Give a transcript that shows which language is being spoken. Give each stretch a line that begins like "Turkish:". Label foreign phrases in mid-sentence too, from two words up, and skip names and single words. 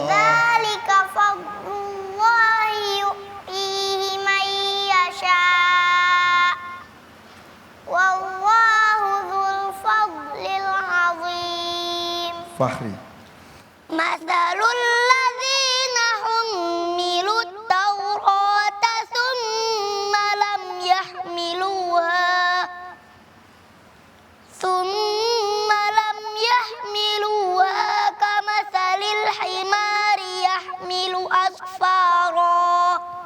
Arabic: ذلك فضل الله يؤتيه من يشاء. والله ذو الفضل العظيم. Fahri. مثل الذين حملوا التوراة ثم لم يحملوها كمثل الحمار يحمل أسفارا.